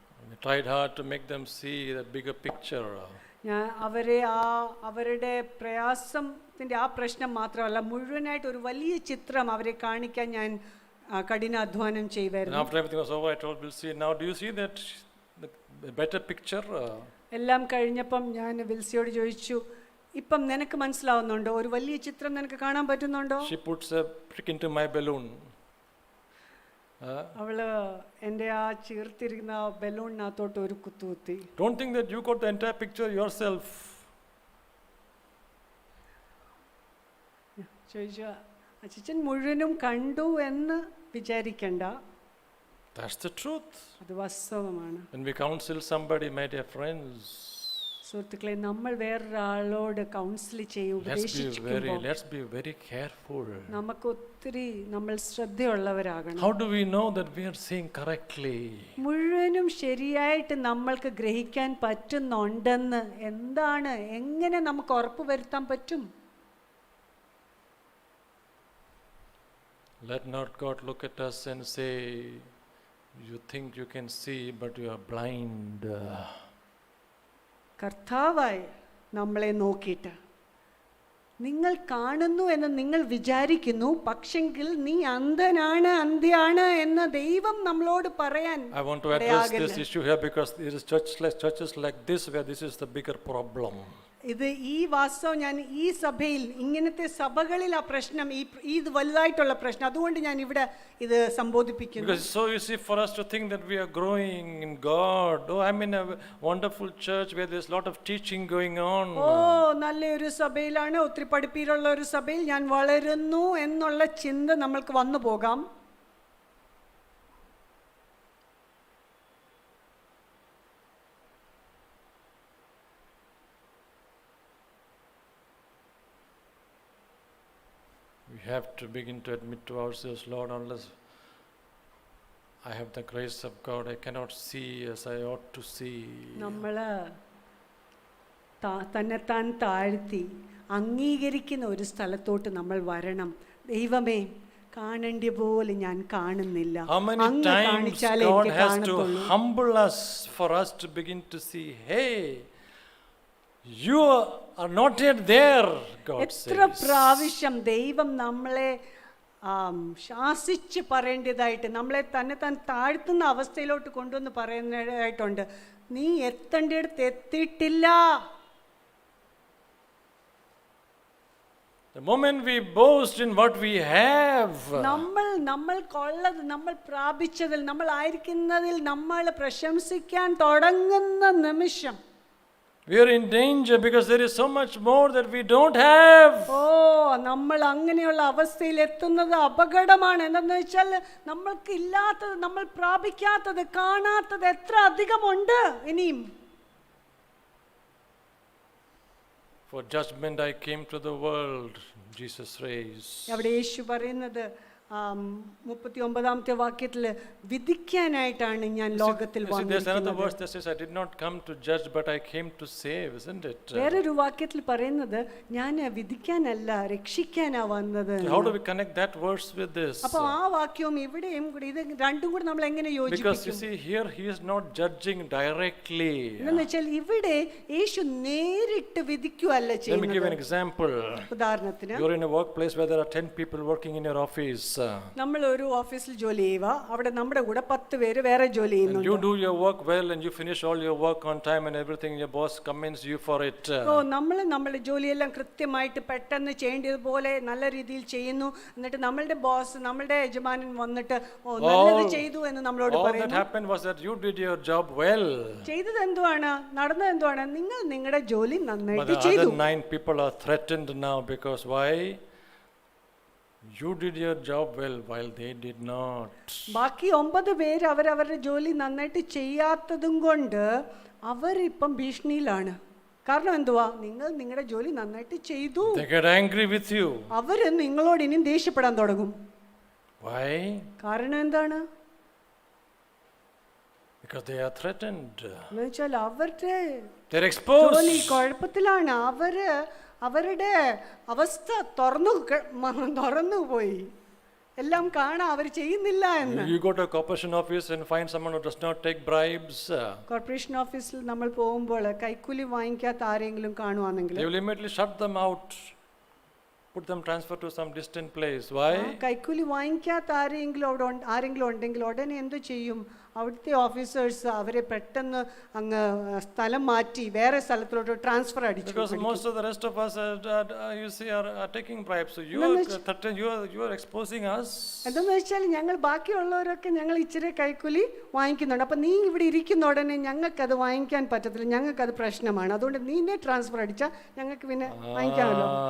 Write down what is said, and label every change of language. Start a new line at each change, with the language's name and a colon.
English: We tried hard to make them see the bigger picture.
Malayalam: ഞാൻ അവരുടെ പ്രയാസത്തിൻ്റെ ആ പ്രശ്നം മാത്രമല്ല, മുഴുവനായിട്ട് ഒരു വലിയ ചിത്രം അവരെ കാണിക്കാൻ ഞാൻ കഠിനാധ്വാനം ചെയ്യുമായിരുന്നു.
English: After everything was over, I told Wilson, now do you see that the better picture?
Malayalam: എല്ലാം കഴിഞ്ഞപ്പം ഞാൻ വിൽസിയോട് ചോദിച്ചു, ഇപ്പം നിനക്ക് മനസ്സിലാവുന്നുണ്ടോ, ഒരു വലിയ ചിത്രം നിനക്ക് കാണാൻ പറ്റുന്നുണ്ടോ?
English: She puts a prick into my balloon.
Malayalam: അവള് എൻ്റെ ആ ചീർത്തിരിക്കുന്ന ബലൂണിനകത്തോട്ട് ഒരു കുത്തുകുത്തി.
English: Don't think that you got the entire picture yourself.
Malayalam: ചോദിച്ചു, അച്ഛൻ മുഴുവനും കണ്ടു എന്ന് വിചാരിക്കണ്ട.
English: That's the truth.
Malayalam: അത് വാസ്തവമാണ്.
English: When we counsel somebody, my dear friends,
Malayalam: സുഹൃത്തുക്കളെ, നമ്മൾ വേറൊരാളോട് കൗൺസിൽ ചെയ്യും, ഉപദേശിക്കുമ്പോൾ
English: let's be very careful.
Malayalam: നമുക്ക് ഒത്തിരി നമ്മൾ ശ്രദ്ധയുള്ളവരാകണം.
English: How do we know that we are seeing correctly?
Malayalam: മുഴുവനും ശരിയായിട്ട് നമ്മൾക്ക് ഗ്രഹിക്കാൻ പറ്റുന്നുണ്ടെന്ന് എങ്ങനെ നമുക്ക് ഉറപ്പ് വരുത്താൻ പറ്റും?
English: Let not God look at us and say, you think you can see, but you are blind.
Malayalam: കർത്താവായി നമ്മളെ നോക്കിയിട്ട്, നിങ്ങൾ കാണുന്നു എന്ന് നിങ്ങൾ വിചാരിക്കുന്നു, പക്ഷെങ്കിൽ നീ അന്ധ്യാണ് എന്ന് ദൈവം നമ്മളോട് പറയാൻ.
English: I want to address this issue here because there is churches like this where this is the bigger problem.
Malayalam: ഈ വാസ്തവം ഞാൻ ഈ സഭയിൽ, ഇങ്ങനത്തെ സഭകളിൽ ആ പ്രശ്നം, ഇത് വലുതായിട്ടുള്ള പ്രശ്നം, അതുകൊണ്ട് ഞാൻ ഇവിടെ ഇത് സംബോധിപ്പിക്കുന്നു.
English: Because it's so easy for us to think that we are growing in God. Oh, I'm in a wonderful church where there's a lot of teaching going on.
Malayalam: നല്ലൊരു സഭയിലാണ്, ഒത്തിരി പഠിപ്പീരുള്ള ഒരു സഭയിൽ ഞാൻ വളരുന്നു എന്നുള്ള ചിന്ത നമ്മൾക്ക് വന്നു പോകാം.
English: We have to begin to admit to ourselves, Lord, unless I have the grace of God, I cannot see as I ought to see.
Malayalam: നമ്മൾ തന്നെത്താൻ താഴ്ത്തി അംഗീകരിക്കുന്ന ഒരു സ്ഥലത്തോട്ട് നമ്മൾ വരണം. ദൈവമേ, കാണേണ്ട പോലെ ഞാൻ കാണുന്നില്ല.
English: How many times God has to humble us for us to begin to see, hey, you are not yet there, God says.
Malayalam: എത്ര പ്രാവശ്യം ദൈവം നമ്മളെ ശാസിച്ച് പറയേണ്ടതായിട്ട്, നമ്മളെ തന്നെത്താൻ താഴ്ത്തുന്ന അവസ്ഥയിലോട്ട് കൊണ്ടുവന്ന് പറയുന്നതായിട്ടുണ്ട്. നീ എത്തേണ്ടടുത്ത് എത്തിയിട്ടില്ല.
English: The moment we boast in what we have,
Malayalam: നമ്മൾക്കുള്ളത്, നമ്മൾ പ്രാപിച്ചതിൽ, നമ്മൾ ആയിരിക്കുന്നതിൽ നമ്മൾ പ്രശംസിക്കാൻ തുടങ്ങുന്ന നിമിഷം
English: we are in danger because there is so much more that we don't have.
Malayalam: നമ്മൾ അങ്ങനെയുള്ള അവസ്ഥയിൽ എത്തുന്നത് അപകടമാണ്. എന്താണെന്ന് വെച്ചാൽ നമ്മൾക്ക് ഇല്ലാത്തത്, നമ്മൾ പ്രാപിക്കാത്തത്, കാണാത്തത് എത്ര അധികമുണ്ട് ഇനിയും.
English: For judgment I came to the world, Jesus says.
Malayalam: അവിടെ യേശു പറയുന്നത്, 39 വാക്യത്തിൽ വിധിക്കാനായിട്ടാണ് ഞാൻ ലോകത്തിൽ
English: You see, there's another
Malayalam: വന്നിരിക്കുന്നത്.
English: verse that says, I did not come to judge, but I came to save, isn't it?
Malayalam: വേറൊരു വാക്യത്തിൽ പറയുന്നത് ഞാൻ വിധിക്കാനല്ല രക്ഷിക്കാനാ വന്നത്.
English: How do we connect that verse with this?
Malayalam: അപ്പൊ ആ വാക്യവും ഇവിടെയും കൂടി ഇത് രണ്ടും കൂടി നമ്മൾ എങ്ങനെ
English: Because you
Malayalam: യോജിപ്പിക്കും?
English: see, here he is not judging directly.
Malayalam: എന്ന് വെച്ചാൽ ഇവിടെ യേശു നേരിട്ട് വിധിക്കുകയല്ല
English: Let me give an
Malayalam: ചെയ്യുന്നത്.
English: example.
Malayalam: ഉദാഹരണത്തിന്
English: You're in a workplace where there are 10 people working in your office.
Malayalam: നമ്മൾ ഒരു ഓഫീസിൽ ജോലി ചെയ്യുക, അവിടെ നമ്മുടെ കൂടെ 10 പേര് വേറെ ജോലി
English: And you
Malayalam: ചെയ്യുന്നുണ്ട്.
English: do your work well and you finish all your work on time and everything, your boss commends you for it.
Malayalam: നമ്മുടെ ജോലിയെല്ലാം കൃത്യമായിട്ട് പെട്ടെന്ന് ചെയ്യേണ്ടതുപോലെ നല്ല രീതിയിൽ ചെയ്യുന്നു. എന്നിട്ട് നമ്മളുടെ ബോസ്, നമ്മളുടെ യജമാനൻ വന്നിട്ട് നല്ലത് ചെയ്തു എന്ന് നമ്മളോട്
English: All that
Malayalam: പറയുന്നു.
English: happened was that you did your job well.
Malayalam: ചെയ്തത് എന്തുവാണ്, നടന്നത് എന്തുവാണ്, നിങ്ങൾ നിങ്ങളുടെ ജോലി
English: But
Malayalam: നന്നായിട്ട്
English: the
Malayalam: ചെയ്തു.
English: other 9 people are threatened now because why? You did your job well while they did not.
Malayalam: ബാക്കി 9 പേര് അവരവരുടെ ജോലി നന്നായിട്ട് ചെയ്യാത്തതും കൊണ്ട് അവരിപ്പം ഭീഷണിയിലാണ്. കാരണം എന്തുവാ, നിങ്ങൾ നിങ്ങളുടെ ജോലി നന്നായിട്ട് ചെയ്തു.
English: They get angry with you.
Malayalam: അവര് നിങ്ങളോട് ഇനിയും ദേഷ്യപ്പെടാൻ തുടങ്ങും.
English: Why?
Malayalam: കാരണം എന്താണ്,
English: Because they are threatened.
Malayalam: എന്ന് വെച്ചാൽ അവരുടെ
English: They're exposed.
Malayalam: ജോലി കുഴപ്പത്തിലാണ്. അവരുടെ അവസ്ഥ തുറന്നു പോയി, എല്ലാം കാണാം അവർ ചെയ്യുന്നില്ല എന്ന്.
English: You go to a corporation office and find someone who does not take bribes.
Malayalam: Corporation ഓഫീസിൽ നമ്മൾ പോകുമ്പോൾ കൈക്കൂലി വാങ്ങിക്കാത്ത ആരെങ്കിലും കാണുവാണെങ്കിൽ
English: They will immediately shut them out, put them transfer to some distant place. Why?
Malayalam: കൈക്കൂലി വാങ്ങിക്കാത്ത ആരെങ്കിലും ഉണ്ടെങ്കിൽ ഉടനെ എന്ത് ചെയ്യും, അവിടുത്തെ ഓഫീസേഴ്സ് അവരെ പെട്ടെന്ന് അങ്ങ് സ്ഥലം മാറ്റി വേറെ സ്ഥലത്തിലോട്ട് ട്രാൻസ്ഫർ അടിച്ചു.
English: Because most of the rest of us you see are taking bribes. So you are exposing us.
Malayalam: എന്താന്ന് വെച്ചാൽ ഞങ്ങൾ ബാക്കിയുള്ളവരൊക്കെ ഞങ്ങൾ ഇച്ചിരി കൈക്കൂലി വാങ്ങിക്കുന്നുണ്ട്. അപ്പം നീ ഇവിടെ ഇരിക്കുന്ന ഉടനെ ഞങ്ങൾക്കത് വാങ്ങിക്കാൻ പറ്റത്തില്ല, ഞങ്ങൾക്കത് പ്രശ്നമാണ്. അതുകൊണ്ട് നീനെ ട്രാൻസ്ഫർ അടിച്ചാൽ ഞങ്ങൾക്ക് പിന്നെ വാങ്ങിക്കാമല്ലോ.